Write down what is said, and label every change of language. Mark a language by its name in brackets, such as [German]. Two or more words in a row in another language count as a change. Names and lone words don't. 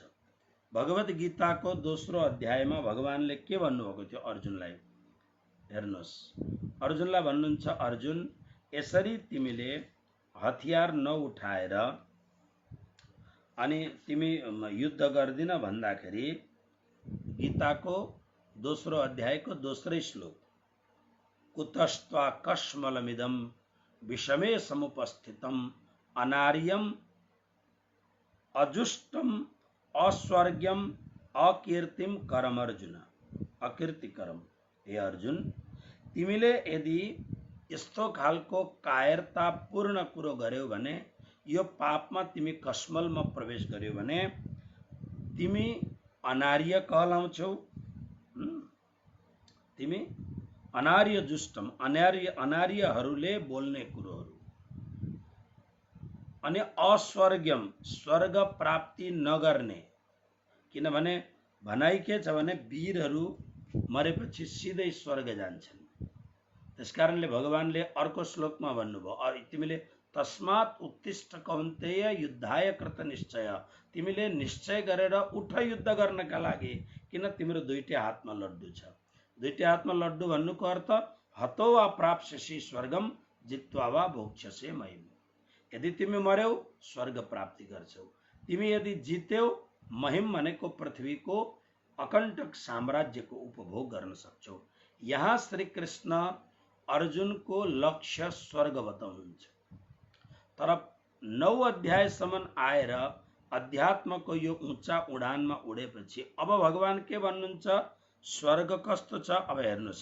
[Nepali] भगवत गीताको दोस्रो अध्यायमा भगवानले के भन्नुभएको थियो अर्जुनलाई, हेर्नुहोस्, अर्जुनलाई भन्नुहुन्छ, अर्जुन यसरी तिमीले हतियार नउठाएर अनि तिमी युद्ध गर्दिन भन्दाखेरि गीताको दोस्रो अध्यायको दोस्रै श्लोक, [Sanskrit] कुतस्त्वा कस्मलमिदं विषमे समुपस्थितम अनार्यम अजुष्टम अस्वर्ग्यम अकीर्तिम करम अर्जुन, अकीर्ति करम। [Nepali] हे अर्जुन, तिमीले यदि यस्तो खालको कायरतापूर्ण कुरो गर्यौ भने, यो पापमा तिमी कस्मलमा प्रवेश गर्यौ भने तिमी अनार्य कहलाउँछौ। तिमी अनार्य जुष्टम, अनार्यहरूले बोल्ने कुरोहरू, अनि अस्वर्ग्यम स्वर्ग प्राप्ति नगर्ने। किनभने भनाइ के छ भने वीरहरू मरेपछि सिधै स्वर्ग जान्छन्। त्यसकारणले भगवानले अर्को श्लोकमा भन्नुभयो, तिमीले [Sanskrit] तस्मात् उत्तिष्ठ कौन्तेय युद्धाय कृत निश्चय, [Nepali] तिमीले निश्चय गरेर उठ युद्ध गर्नका लागि, किन तिम्रो दुईटै हातमा लड्डु छ। दुईटै हातमा लड्डु भन्नुको अर्थ [Sanskrit] हतो वा प्राप्स्यसि स्वर्गम जित्वा वा भोक्ष्यसे महिम। [Nepali] यदि तिमी मर्यौ स्वर्ग प्राप्ति गर्छौ, तिमी यदि जित्यौ महिम भनेको पृथ्वीको अकण्टक साम्राज्यको उपभोग गर्न सक्छौ। यहाँ श्री कृष्ण अर्जुनको लक्ष्य स्वर्ग बताउनुहुन्छ। तर 9 अध्यायसम्म आएर अध्यात्मको यो ऊंचा उडानमा उडेपछि अब भगवान के भन्नुहुन्छ, स्वर्ग कस्तो छ अब हेर्नुहोस्।